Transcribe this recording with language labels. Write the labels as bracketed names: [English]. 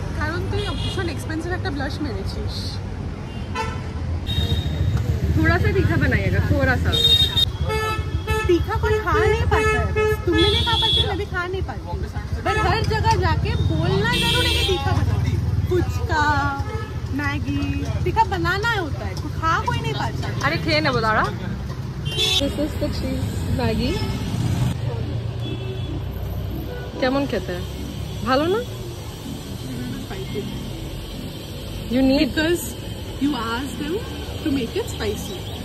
[Bangla] কারণ তুই ভীষণ এক্সপেন্সিভ একটা ব্লাশ মেরেছিস [Hindi] थोड़ा सा तीखा बनाइएगा थोड़ा सा तीखा कोई खा नहीं पाता है तुमने नहीं खा पाती मैं भी खा नहीं पाती बट हर जगह जाके बोलना जरूर है कि तीखा बनाओ फुचका मैगी तीखा बनाना होता है तो खा कोई नहीं पाता [Bangla] अरे खेয়ে নেবো দাঁড়া [English] this is the cheese Maggi [Bangla] কেমন খেতে ভালো না [English] you need because you asked them to make it spicy